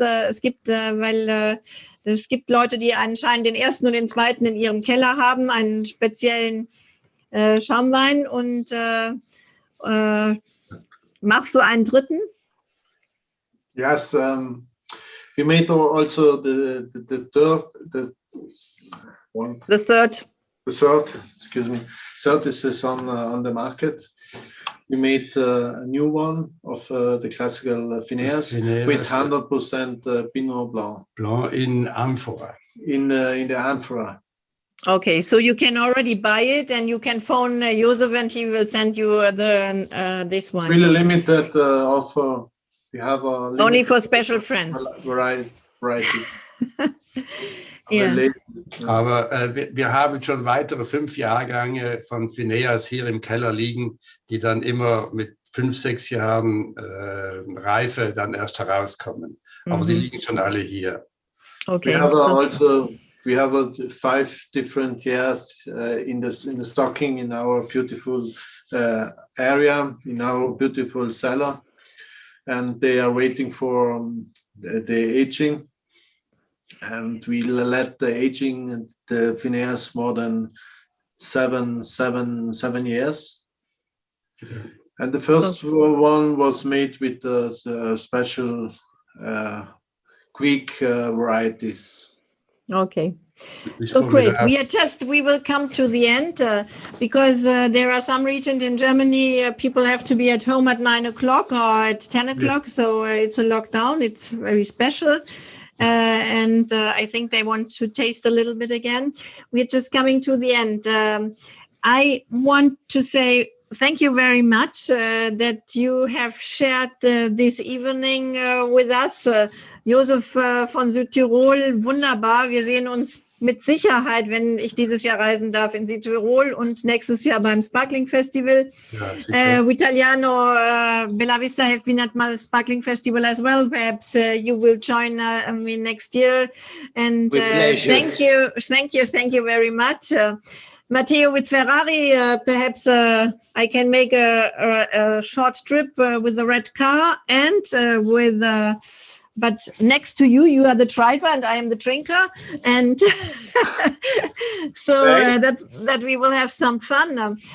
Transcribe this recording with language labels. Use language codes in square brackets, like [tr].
[de] Es gibt, es gibt Leute, die anscheinend den ersten und den zweiten in ihrem Keller haben, einen speziellen Schaumwein. Und machst du einen dritten? [en] Yes, we made also the third. Excuse me. Third is on the market. We made a new one of the classical Fineas with 100% Pinot Blanc. Blanc in amphora. In the amphora. Okay, so you can already buy it, and you can phone Josef, and he will send you this one. Really limited offer. We have a only for special friends. Variety. [de] Ja. Aber wir haben schon weitere 5 Jahrgänge von Fineas hier im Keller liegen, die dann immer mit 5, 6 Jahren Reife dann erst herauskommen. Aber die liegen schon alle hier. [en] Okay. We have 5 different years in the stocking in our beautiful area, in our beautiful cellar, and they are waiting for the aging. And we let the aging the Fineas more than 7 years. And the first one was made with special quick varieties. Okay. So great. We will come to the end because there are some regions in Germany, people have to be at home at 9 o'clock or at 10 o'clock. So it's a lockdown. It's very special. And I think they want to taste a little bit again. We're just coming to the end. I want to say thank you very much that you have shared this evening with us. [de] Josef von Südtirol, wunderbar. Wir sehen uns mit Sicherheit, wenn ich dieses Jahr reisen darf, in Südtirol und nächstes Jahr beim Sparkling Festival. [en] Vitaliano, Bellavista have been at my Sparkling Festival as well. Perhaps you will join me next year. And thank you very much. Matteo with Ferrari, perhaps I can make a short trip with the red car and but next to you, you are the driver and I am the drinker, and so that we will have some fun.